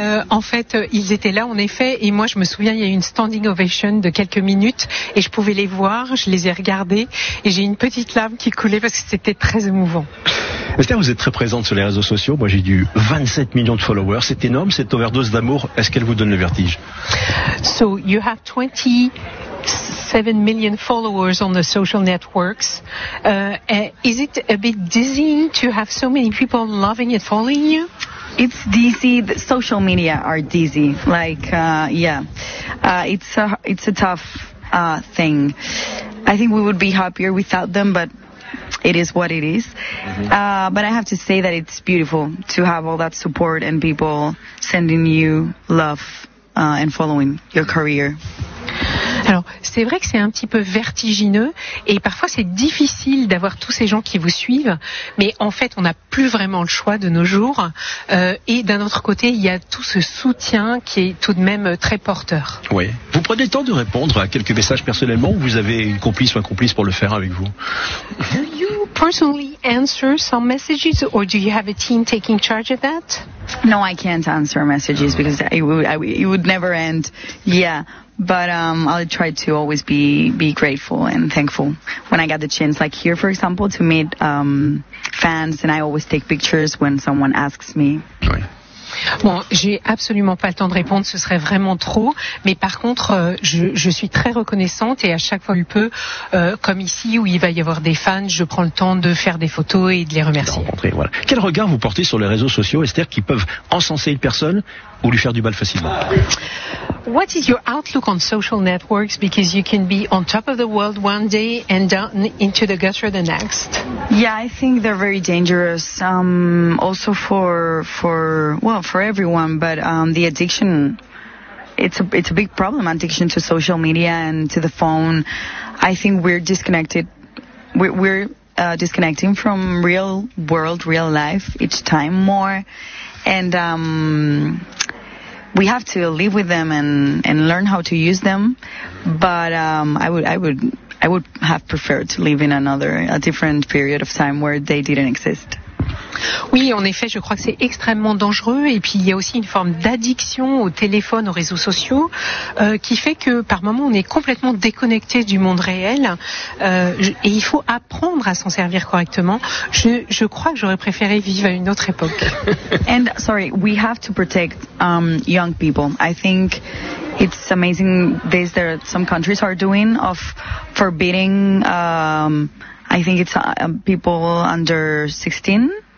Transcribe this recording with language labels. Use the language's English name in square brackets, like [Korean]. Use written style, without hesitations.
[French] En fait, ils étaient là, en effet, et moi, je me souviens, il y a eu une standing ovation de quelques minutes, et je pouvais les voir, je les ai regardés, et j'ai une petite larme qui coulait parce que c'était très émouvant. Esther, vous êtes très présente sur les réseaux sociaux. Moi, j'ai eu 27 millions de followers. C'est énorme, cette overdose d'amour. Est-ce qu'elle vous donne le vertige? [English] So, you have 27 million followers on the social networks. Is it a bit dizzying to have so many people loving and following you? It's dizzy. The social media are dizzy. Like, yeah. It's a tough thing. I think we would be happier without them, but it is what it is. Mm-hmm. But I have to say that it's beautiful to have all that support and people sending you love and following your career. [French] Alors, c'est vrai que c'est un petit peu vertigineux et parfois c'est difficile d'avoir tous ces gens qui vous suivent, mais en fait, on n'a plus vraiment le choix de nos jours. Et d'un autre côté, il y a tout ce soutien qui est tout de même très porteur. Oui. Vous prenez le temps de répondre à quelques messages personnellement ou vous avez une complice ou un complice pour le faire avec vous? [English] Do you personally answer some messages or do you have a team taking charge of that? No, I can't answer messages because it would never end. Yeah. But I'll try to always be grateful and thankful when I get the chance, like here, for example, to meet fans. And I always take pictures when someone asks me. [French] Oui. Bon, j'ai absolument pas le temps de répondre. Ce serait vraiment trop. Mais par contre, je suis très reconnaissante et à chaque fois que je peux, comme ici où il va y avoir des fans, je prends le temps de faire des photos et de les remercier. Rencontrer, voilà. Quel regard vous portez sur les réseaux sociaux, Esther, qui peuvent encenser une personne ou lui faire du mal facilement? [English] What is your outlook on social networks? Because you can be on top of the world one day and down into the gutter the next. Yeah, I think they're very dangerous. Also for everyone, but the addiction, it's a big problem. Addiction to social media and to the phone. I think we're disconnected. We're disconnecting from real world, real life each time more, and we have to live with them and learn how to use them, but I would have preferred to live in a different period of time where they didn't exist. [French] Oui, en effet, je crois que c'est extrêmement dangereux. Et puis, il y a aussi une forme d'addiction au téléphone, aux réseaux sociaux, qui fait que par moments, on est complètement déconnecté du monde réel. Et il faut apprendre à s'en servir correctement. Je crois que j'aurais préféré vivre à une autre époque. [English] And sorry, we have to protect young people. I think it's amazing this that some countries are doing of forbidding. I think it's people under 16.